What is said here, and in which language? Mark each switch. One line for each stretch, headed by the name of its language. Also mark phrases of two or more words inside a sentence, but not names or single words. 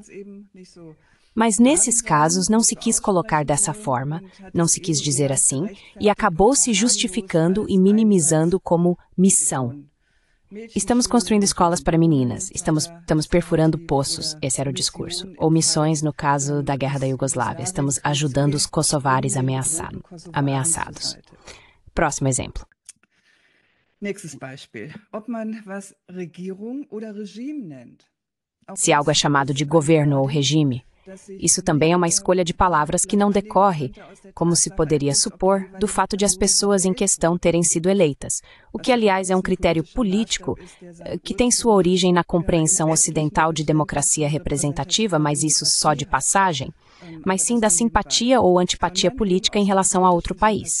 Portuguese: Mas nesses casos não se quis colocar dessa forma, não se quis dizer assim, e acabou se justificando e minimizando como missão. Estamos construindo escolas para meninas, estamos perfurando poços, esse era o discurso. Ou missões no caso da guerra da Iugoslávia, estamos ajudando os kosovares ameaçados. Próximo exemplo.
German: Nächstes Beispiel. Ob man was Regierung oder Regime nennt.
Portuguese: Se algo é chamado de governo ou regime, Isso também é uma escolha de palavras que não decorre, como se poderia supor, do fato de as pessoas em questão terem sido eleitas, o que, aliás, é um critério político que tem sua origem na compreensão ocidental de democracia representativa, mas isso só de passagem, mas sim da simpatia ou antipatia política em relação a outro país.